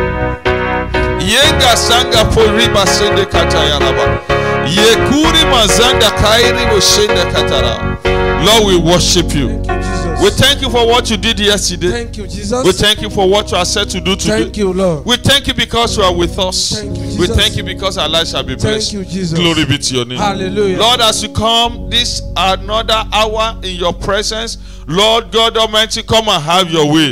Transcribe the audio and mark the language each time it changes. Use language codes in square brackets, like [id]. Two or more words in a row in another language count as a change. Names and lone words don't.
[en] yenga sanga poriba sende katayaraba yekuri mazanda kairi boshende katara. Lord, we worship you. We thank you for what you did yesterday. Thank you, Jesus. We thank you for what you are set to do today. Thank you, Lord. We thank you because you are with us. Thank you, Jesus. We thank you because our lives shall be blessed. Thank you, Jesus. Glory be to your name. Hallelujah. Lord, as you come this another hour in your presence, Lord God Almighty, come and have your way.